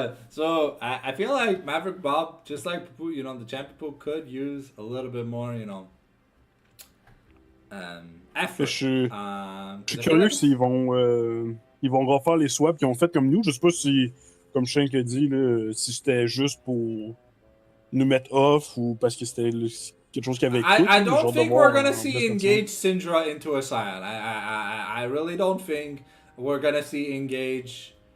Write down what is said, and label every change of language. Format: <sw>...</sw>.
<en>So I feel like Maverick Bob, just like Pupu, you know, the champion pool could use a little bit more, you know, effort.</en> <fr>Je suis curieux s'ils vont refaire les swaps qu'ils ont fait comme nous. Je sais pas si, comme Shank a dit, là, si c'était juste pour nous mettre off ou parce que c'était quelque chose qui avait coûté.</fr> <en>I don't think we're gonna see Engage Syndra into a Sion. I really don't think we're gonna see Engage.</en>